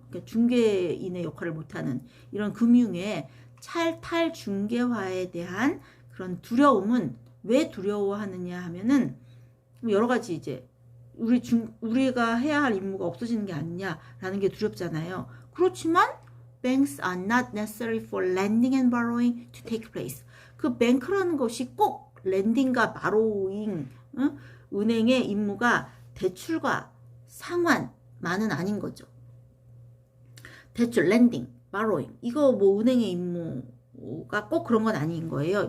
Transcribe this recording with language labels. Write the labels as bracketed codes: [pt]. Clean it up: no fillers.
[ko] 그러니까 중개인의 역할을 못하는 이런 금융의 탈중개화에 대한 그런 두려움은 왜 두려워하느냐 하면은 여러 가지 이제 우리가 해야 할 임무가 없어지는 게 아니냐라는 게 두렵잖아요. 그렇지만 [en] banks are not necessary for lending and borrowing to take place. [ko] 그 뱅크라는 것이 꼭 렌딩과 바로잉, 은행의 임무가 대출과 상환만은 아닌 거죠. 대출, 렌딩, 바로잉 이거 뭐 은행의 임무가 꼭 그런 건 아닌 거예요.